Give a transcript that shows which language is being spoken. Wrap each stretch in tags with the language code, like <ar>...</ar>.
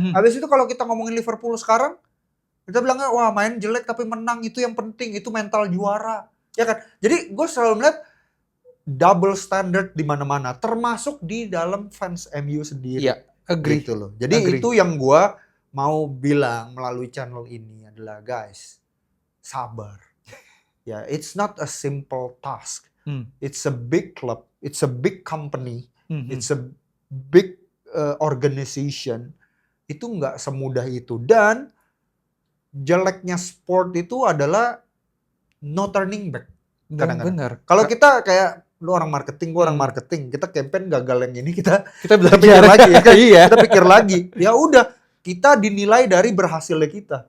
<id>Habis itu kalau kita ngomongin Liverpool sekarang, kita bilangnya main jelek tapi menang itu yang penting, itu mental juara. Ya kan? Jadi gue selalu melihat double standard di mana-mana, termasuk di dalam fans MU sendiri. Iya, agree. Gitu loh. Jadi itu yang gue mau bilang melalui channel ini adalah guys, sabar.</id> <en>Ya, it's not a simple task. It's a big club, it's a big company, it's a big organization.</en> <id>Itu nggak semudah itu. Dan jeleknya sport itu adalah</id> <en>no turning back.</en> <id>Benar. Kalau kita kayak lu orang marketing, gua orang marketing, kita campaign gagal yang ini kita pikir lagi ya kan? Iya. Kita pikir lagi. Ya udah, kita dinilai dari berhasilnya kita.</id>